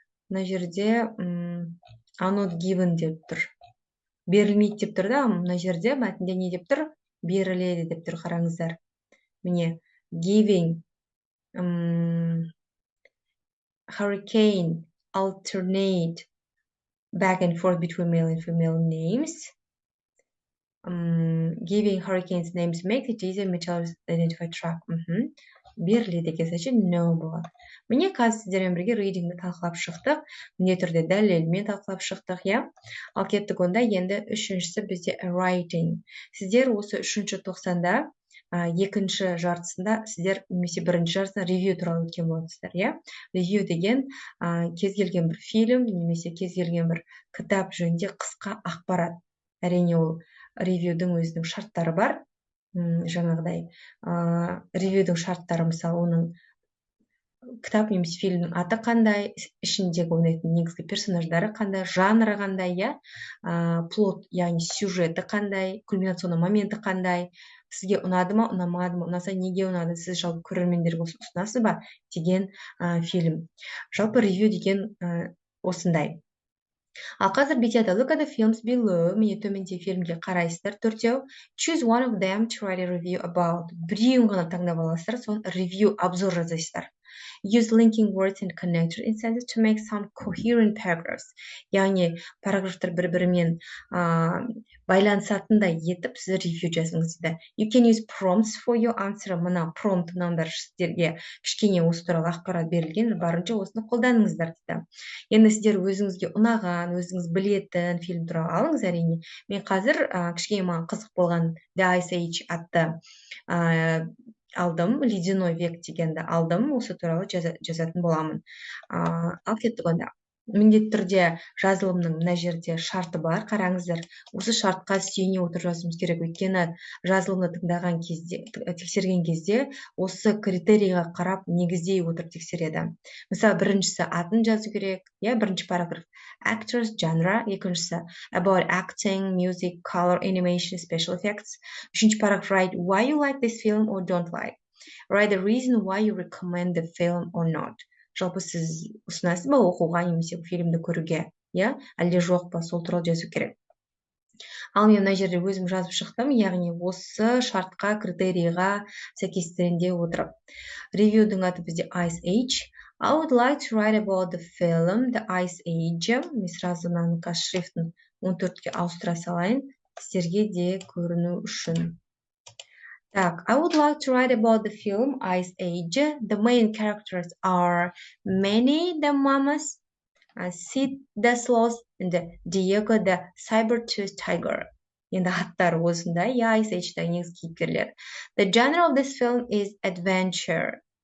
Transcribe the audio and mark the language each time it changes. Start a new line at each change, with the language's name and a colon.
Kazakh: Мына жерде
English: not given
Kazakh: деп тұр. Берілмейді деп тұр да, мына жерде мәтінде не деп тұр? Беріледі деп тұр, қараңыздар.
English: Міне, giving hurricane alternate back and forth between male and female names. Giving hurricanes names makes it easier meteorologists identify track.
Kazakh: Беріледі екен, сәйше no болады. Міне қазір сіздермен бірге readingді талқылап шықтық. Міне түрде дәлелмен талқылап шықтық, иә. Ал кеттік онда енді үшіншісі бізде writing. Сіздер осы үшінші тоқсанда екінші жартысында сіздер немесе бірінші жартысында ревью туралы өткен болатсыздар, иә. Ревью деген кез келген бір фильм немесе кез келген бір кітап жөнінде қысқа ақпарат. Әрине ол ревьюдің өзінің шарттары бар. Жаңағыдай ревьюдің шарттары, мысалы оның кітап немесе фильмнің аты қандай, ішіндегі ойнайтын негізгі персонаждары қандай, жанры қандай, иә, плот, яғни сюжеті қандай, кульминационный моменті қандай, сізге ұнады ма, ұнамады ма, ұнаса неге ұнады, сіз жалпы көрермендерге ұсынасыз ба деген фильм. Жалпы ревью деген осындай. Ал қазір бетеді,
English: look at the films below.
Kazakh: Міне төменде фильмге қарайсыздар, төртеу.
English: Choose one of them to write a review about.
Kazakh: Біреуін ғана таңдап аласыздар, соны review, обзор жазасыздар.
English: Use linking words and connector in sentences to make some coherent paragraphs.
Kazakh: Яғни параграфтар бір-бірімен байланысатындай етіп сіз ревью жазыңыз дейді.
English: You can use prompts for your answer.
Kazakh: Мына промпт мынандар сіздерге кішкене осы туралы ақпарат берілген, барынша осыны қолданыңыздар дейді. Енді сіздер өзіңізге ұнаған, өзіңіз білетін фильм туралы алыңыз, әрине. Мен қазір кішкене маған қызық болған The Ice Age атты алдым,
Russian: ледяной век
Kazakh: дегенді алдым, осы туралы жазатын боламын. Ал кеттік онда. Міндетті түрде жазылымның мына жерде шарты бар, қараңыздар. Осы шартқа сүйене отырып жазуымыз керек, өйткені жазылымды тыңдаған кезде, тексерген кезде осы критерийға қарап негіздей отырып тексереді. Мысалы, біріншісі атын жазу керек, иә, бірінші параграф.
English: Actors, genre,
Kazakh: екіншісі
English: about acting, music, color, animation, special effects.
Kazakh: Үшінші параграф,
English: write why you like this film or don't like. Write the reason why you recommend the film or not.
Kazakh: Жалпы сіз ұсынасыз ба оқуға немесе фильмді көруге, иә, әлде жоқ па, сол туралы жазу керек. Ал мен мына жерде өзім жазып шықтым, яғни осы шартқа, критерийға сәйкестігінде отырып. Ревьюдің аты бізде Ice Age.
English: I would like to write about the film The Ice Age.
Kazakh: Мен сразу мынаның шрифтін 14-ке ауыстыра салайын, сіздерге де көріну үшін.
English: Так, I would like to write about the film Ice Age. The main characters are Manny the Mammoth, Sid the Sloth, and Diego the Saber-toothed Tiger.
Kazakh: Енді аттары осындай, Ice Age-да негізгі кейіпкерлер.
English: The genre of this film is adventure.